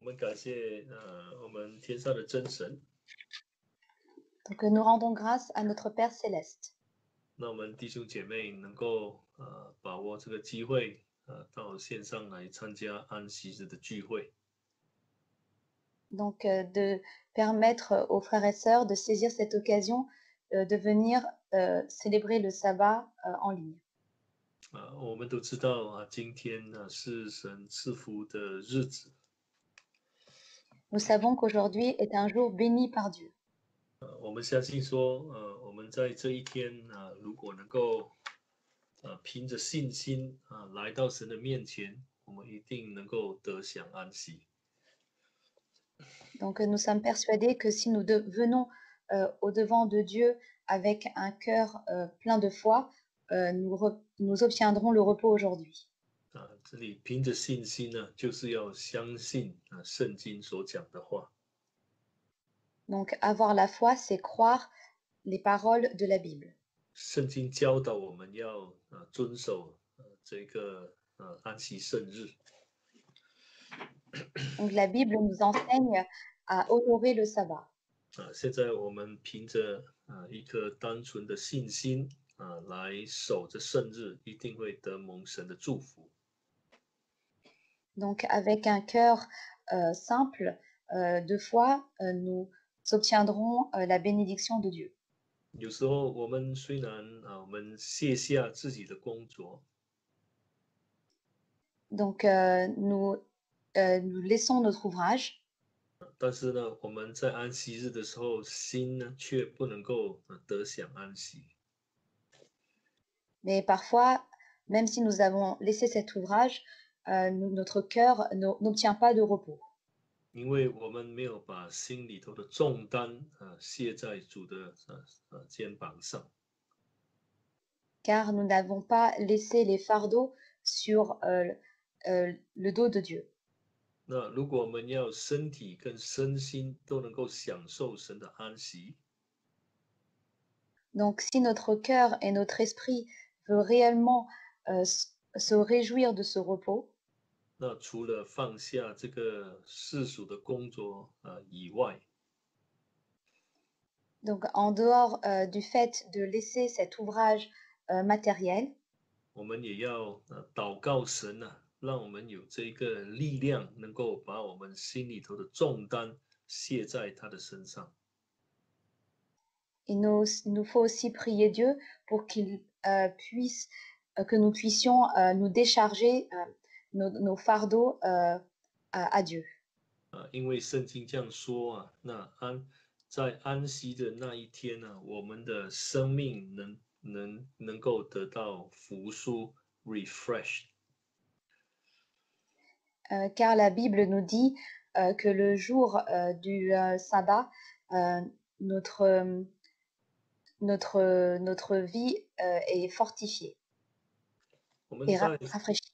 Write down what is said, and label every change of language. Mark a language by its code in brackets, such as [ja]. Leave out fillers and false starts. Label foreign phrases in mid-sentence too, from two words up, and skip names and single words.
[zh] 们感谢我们天上的真神。 [fr] Donc nous rendons grâce à notre Père céleste. [zh] 那我们弟兄姐妹能够把握这个机会到线上来参加安息日的聚会。 [fr] Donc de permettre aux frères et sœurs de saisir cette occasion de venir célébrer le sabbat en ligne. [zh] 我们都知道今天是神赐福的日子。 [fr] Nous savons qu'aujourd'hui est un jour béni par Dieu. [zh] 我们相信说我们在这一天如果能够凭着信心来到神的面前，我们一定能够得享安息。 [fr] Donc nous sommes persuadés que si nous venons au-devant de Dieu avec un cœur plein de foi, nous obtiendrons le repos aujourd'hui. [zh] 这里凭着信心呢，就是要相信圣经所讲的话。 [fr] Donc avoir la foi, c'est croire les paroles de la Bible. [zh] 圣经教导我们要遵守这个安息圣日。 [fr] Donc la Bible nous enseigne à honorer le sabbat. [zh] 现在我们凭着一颗单纯的信心来守着圣日，一定会得蒙神的祝福。 [fr] Donc avec un cœur simple de foi, nous obtiendrons la bénédiction de Dieu. [zh] 有时候我们虽然我们卸下自己的工作， [fr] Donc nous laissons notre ouvrage, [zh] 但是呢，我们在安息日的时候，心呢却不能够得享安息。 [fr] mais parfois, même si nous avons laissé cet ouvrage, notre cœur n'obtient pas de repos. [zh] 因为我们没有把心里头的重担卸在主的肩膀上。 [fr] Car nous n'avons pas laissé les fardeaux sur le dos de Dieu. [zh] 那如果我们要身体跟身心都能够享受神的安息， [fr] Donc si notre cœur et notre esprit veut réellement se réjouir de ce repos, [zh] 那除了放下这个世俗的工作以外， [fr] donc en dehors du fait de laisser cet ouvrage matériel, [zh] 我们也要祷告神让我们有这个力量，能够把我们心里头的重担卸在他的身上。 [fr] il nous faut aussi prier Dieu pour qu'il puisse, que nous puissions nous décharger nos fardeaux à Dieu. [zh] 因为圣经这样说那在安息的那一天我们的生命能够得到复苏 refresh。 [fr] Car la Bible nous dit que le jour du sabbat, notre vie est fortifiée [zh] 我们 [fr] et [zh] 在 [fr] rafraîchie.